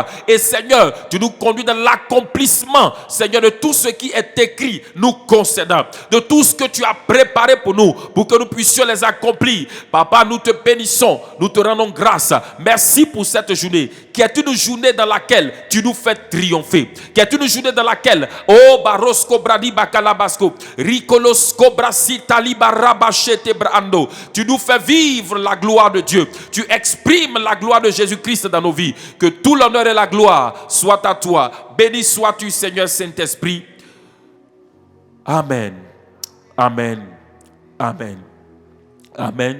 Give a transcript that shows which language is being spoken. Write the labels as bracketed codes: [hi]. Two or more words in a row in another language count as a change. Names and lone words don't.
[fr] Et Seigneur, tu nous conduis dans l'accomplissement, Seigneur, de tout ce qui est écrit nous concernant, de tout ce que tu as préparé pour nous, pour que nous puissions les accomplir. Papa, nous te bénissons, nous te rendons grâce. Merci pour cette journée, qui est une journée dans laquelle tu nous fais triompher, qui est une journée dans laquelle, oh Barosko Bradi Bakalabasco, Rikolosko Brasi Taliba Rabachete Brando, tu nous fais vivre la gloire de Dieu. Tu exprime la gloire de Jésus-Christ dans nos vies. Que tout l'honneur et la gloire soient à toi. Béni sois-tu, Seigneur Saint-Esprit. Amen. Amen. Amen. Amen.